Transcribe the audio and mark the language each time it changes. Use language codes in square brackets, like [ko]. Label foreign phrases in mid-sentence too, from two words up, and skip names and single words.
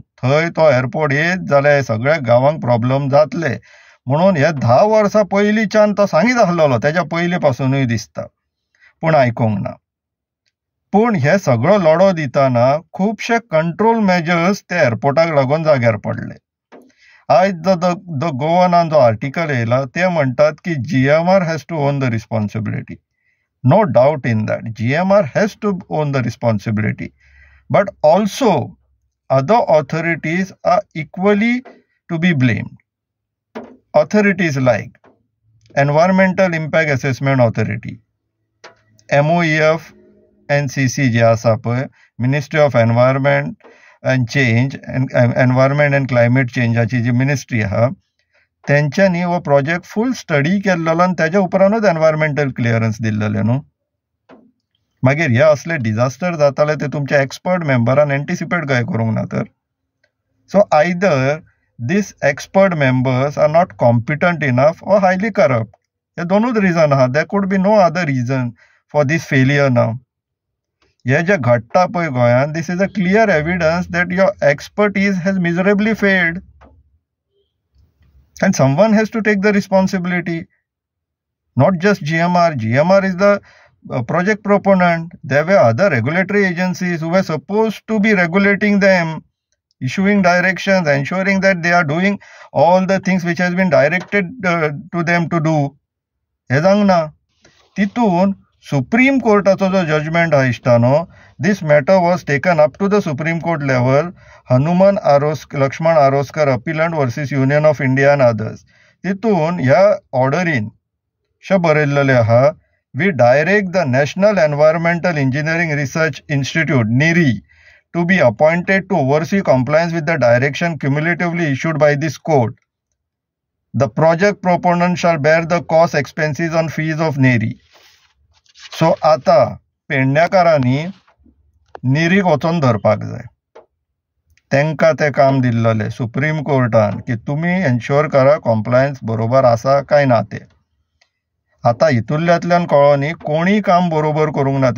[kok] थंय तो एअरपोर्ट येत जाल्यार सगळ्या गांवांक प्रॉब्लेम जातले म्हणून हे 10 वर्सां पयलींच्यान तो सांगीत आसलेलो, तेच्या पयलीं पासुनूय दिसता, पूण आयकूंक ना. पूण हे सगळो लढो दितना खुबशे [en] control measures [kok] ते एअरपोर्टाक लागून जाग्यार पडले. आयज द गोवनान जो आर्टिकल येयला ते म्हणटात की [en] GMR has to own the responsibility. no doubt in that, GMR has to own the responsibility, but also other authorities are equally to be blamed. Authorities like Environmental Impact Assessment Authority, MOEF NCC [kok] जे आसा पळय, [en] Ministry of Environment and Change, Environment and Climate [kok] चेंजाची जी मिनिस्ट्री आहा तेंच्यांनी हो प्रोजेक्ट [en] full study [kok] केल्लो आनी तेज्या उपरांतूच [en] environmental clearance [kok] दिल्लेले न्हू. मागीर हे असले डिझास्टर जाताले ते तुमच्या एक्सपर्ट मेंबरान एंटिसिपेट काय करूंक ना तर. [en] so either these expert members are not competent enough or highly corrupt. [kok] हे दोनूच रिझन आहा. [en] there could be no other reason for this failure now. [kok] हे जे घडटा पळय गोंयान, [en] this is a clear evidence that your expertise has miserably failed and someone has to take the responsibility. not just GMR. GMR is the project proponent. There were other regulatory agencies who were supposed to be regulating them, issuing directions, ensuring that they are doing all the things which has been directed to them to do. [kok] हे सांगना. तितून सुप्रीम कोर्टाचो जो जजमेंट हा इश्टानो, [en] this matter was taken up to the Supreme Court level. Lakshman Aroskar appellant versus Union of India and others. तितून ह्या ऑर्डरीन शे बरयल्लेले आहा, we direct the National Environmental Engineering Research Institute NERI to be appointed to oversee compliance with the direction cumulatively issued by this court. The project proponent shall bear the cost, expenses and fees of NERI. [kok] So आता पेडण्याकारांनी NERIक वचून धरपाक जाय. तेंकां ते काम दिल्लेले सुप्रीम कोर्टान की तुमी एन्श्योर करा कॉम्प्लायन्स बरोबर आसा काय ना ते. आता हितूंतल्यातल्यान कळ्ळो न्ही कोणी काम बरोबर करूंक ना ते.